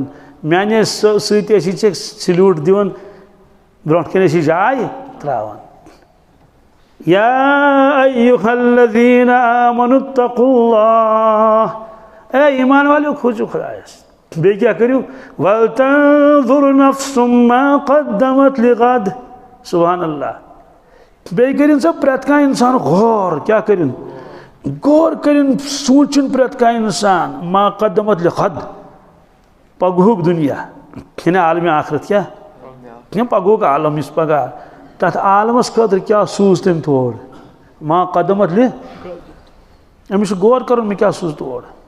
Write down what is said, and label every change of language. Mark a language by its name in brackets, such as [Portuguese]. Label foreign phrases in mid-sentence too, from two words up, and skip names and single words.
[Kashmiri] میانے سۭتۍ ٲسی ژےٚ سلیوٗٹ دِوان برونٛٹھ کَنۍ ٲسی جاے ترٛاوان [Arabic] یا ایُہا الذیٖنَ آمنوا اتقوا اللہ [Kashmiri] اے ایمان والیو کھوٗژِو خۄدایس بیٚیہِ کیٛاہ کٔرِو [Arabic] وَلتنظُر نفس ما قدمت لغد سبحان اللہ [Kashmiri] بیٚیہِ کٔرِنۍ سا پرٛٮ۪تھ کانٛہہ اِنسان غور کیٛاہ کٔرِنۍ غور کٔرِنۍ سونٛچِن پرٛٮ۪تھ کانٛہہ اِنسان [Arabic] ما قدمت لغد [Kashmiri] پگہُک دُنیا یعنی عالمِ آخرت کیٛاہ پگہُک عالم یُس پگاہ تتھ عالمس خٲطرٕ کیٛاہ سوٗز تٔمۍ تور [Arabic] ما قدمت [Kashmiri] أمِس چھُ غور کرُن مےٚ کیٛاہ سوٗز تور